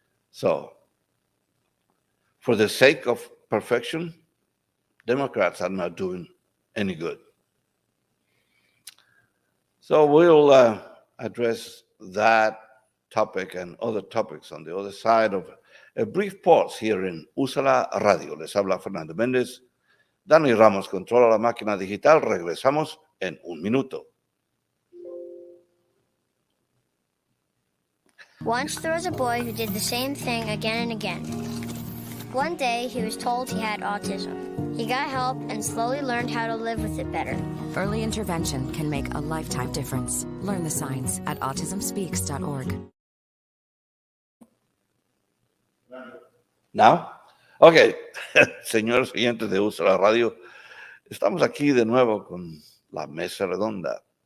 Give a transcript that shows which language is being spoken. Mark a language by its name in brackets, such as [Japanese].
[English] So, for the sake of perfection, Democrats are not doing any good. So we'll address that topic and other topics on the other side of a brief pause here en Úsala Radio. [Spanish] Les habla Fernando Mendez. Dani Ramos controla la máquina digital. Regresamos en un minuto. [English] Once there was a boy who did the same thing again and again. One day he was told he had autism. He got help and slowly learned how to live with it better. Early intervention can make a lifetime difference. Learn the signs at autismspeaks.org. ¿Now? [Spanish] Ok, señores oyentes de Uso de la Radio, estamos aquí de nuevo con la mesa redonda.